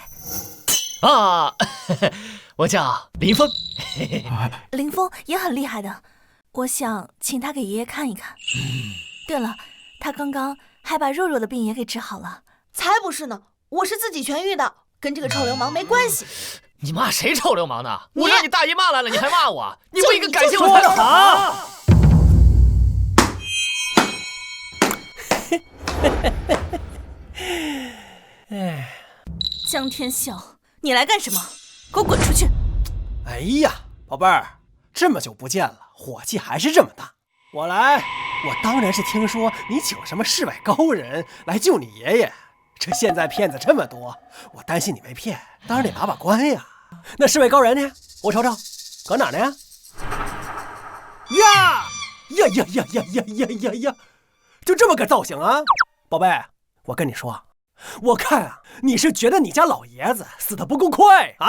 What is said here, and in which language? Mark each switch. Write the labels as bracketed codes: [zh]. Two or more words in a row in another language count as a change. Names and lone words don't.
[zh] 啊，我叫林峰。林峰也很厲害的，我想請他給爺爺看一看。對了，他剛剛還把若若的病也給治好了。才不是呢，我是自己痊癒的，跟這個臭流氓沒關係。你罵誰臭流氓呢？我讓你大姨媽來了，你還罵我？你不應該感謝我才好。江天笑，你來幹什麼？給我滾出去！哎呀，寶貝兒，這麼久不見了，火氣還是這麼大。我當然是聽說你請什麼世外高人來救你爺爺。這現在騙子這麼多，我擔心你被騙，當然得把把關呀。那世外高人呢？我瞅瞅，搁哪呢？呀，就這麼個造型啊！寶貝，我跟你說，我看啊，你是覺得你家老爺子死得不夠快啊？